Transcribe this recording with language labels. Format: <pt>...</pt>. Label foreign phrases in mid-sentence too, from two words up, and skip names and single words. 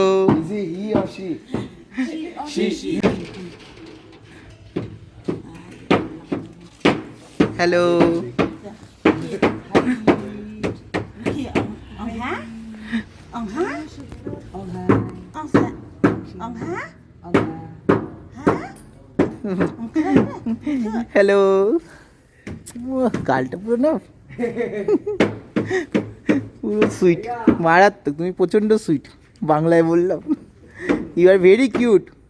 <en>Is he or she? She. Hello.</en> <vi>Ông há? Ông há? Ông há? Ông há? Ông há?</vi> <bn>হ্যালো। গালটা পুরো না পুরো সুইট, মারাত্মক। তুমি প্রচণ্ড সুইট, বাংলায় বললাম।</bn> <en>you are very cute.</en>